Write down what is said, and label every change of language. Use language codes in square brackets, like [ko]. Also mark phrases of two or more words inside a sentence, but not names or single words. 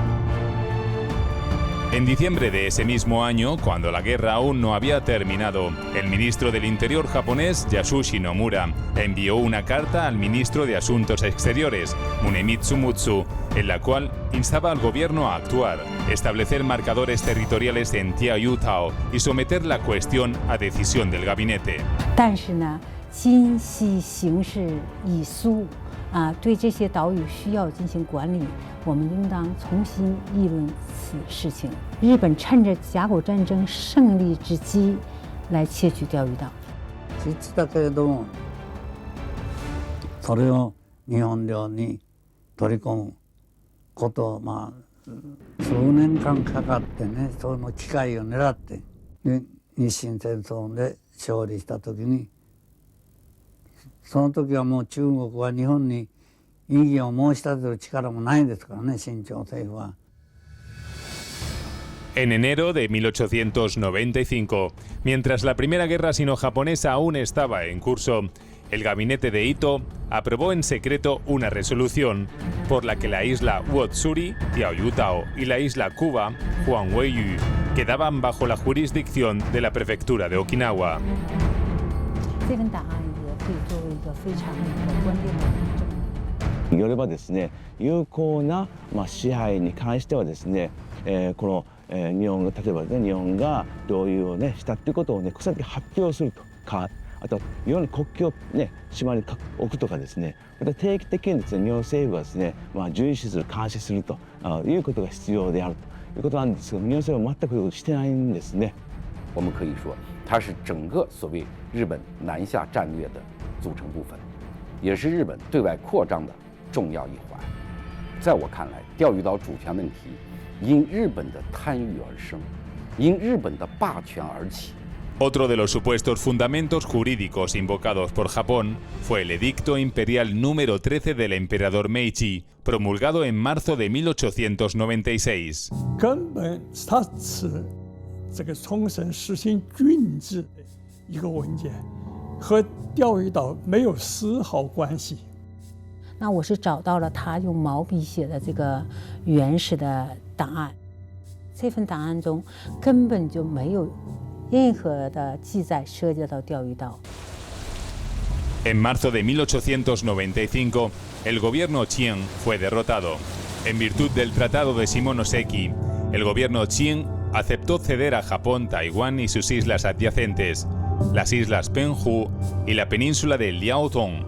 [es] En diciembre de ese mismo año, cuando la guerra aún no había terminado, el ministro del Interior japonés, Yasushi Nomura, envió una carta al ministro de Asuntos Exteriores, Munemitsu Mutsu, en la cual instaba al gobierno a actuar, establecer marcadores territoriales en Tiaoyutao y someter la cuestión a decisión del gabinete. [zh] 但是呢，今夕形势已苏，对这些岛屿需要进行管理，我们应当重新议论此事情。日本趁着甲午战争胜利之机来窃取钓鱼岛。 [ja] 言ってたけれども、それを日本領に取り込むことを数年間かかってね、その機会を狙ってで日清戦争で勝利した時に、その時はもう中国は日本に異議を申し立てる力もないですからね、清朝政府は。 [es] En enero de 1895, mientras la Primera Guerra Sino-Japonesa aún estaba en curso, el gabinete de Ito aprobó en secreto una resolución por la que la isla Uotsuri, Tiaoyutao, y la isla Kuba, Huanghuiyu, quedaban bajo la jurisdicción de la prefectura de Okinawa. [zh] 这份档案也可以作为一个非常关键的证明。 [ja] よればですね、有効な支配に関してはですね、この日本が例えばね、日本が領有をねしたっていうことをね、草木発表するとか、あといろんな国旗をね島に置くとかですね、また定期的にですね日本政府がですね、遵守する監視するということが必要であるということなんですけど、日本政府は全くしてないんですね。 [zh] 我们可以说，它是整个所谓日本南下战略的组成部分，也是日本对外扩张的重要一环。在我看来，钓鱼岛主权问题因日本的贪欲而生，因日本的霸权而起。 [es] Otro de los supuestos fundamentos jurídicos invocados por Japón fue el Edicto Imperial número 13 del emperador Meiji, promulgado en marzo de 1896. [zh] 根本它是这个冲绳实行郡治的一个文件，和钓鱼岛没有丝毫关系。那我是找到了他用毛笔写的这个原始的档案，这份档案中根本就没有任何的记载涉及到钓鱼岛。 [es] En marzo de 1895, el gobierno Chiang fue derrotado. En virtud del Tratado de Shimonoseki, el gobierno Chiang aceptó ceder a Japón Taiwán y sus islas adyacentes, las islas Penghu y la península de Liaodong.